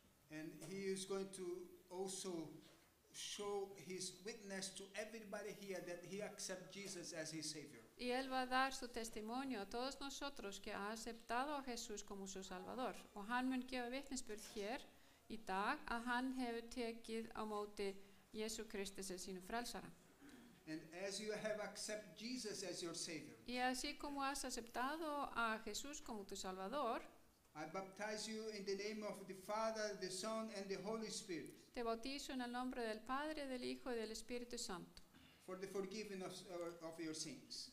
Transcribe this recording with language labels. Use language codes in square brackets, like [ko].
[en] And he is going to also show his witness to everybody here that he accepts Jesus as his Savior. [es] Y él va a dar su testimonio a todos nosotros que ha aceptado a Jesús como su Salvador. [is] Og hann mun gefa vitnisburð hér í dag að hann hefur tekið á móti Jesú Kristi sem sínu frelsara. [en] And as you have accepted Jesus as your Savior, [es] Y así como has aceptado a Jesús como tu Salvador, [en] I baptize you in the name of the Father, the Son, and the Holy Spirit [es] te bautizo en el nombre del Padre, del Hijo y del Espíritu Santo, [en] for the forgiveness of your sins.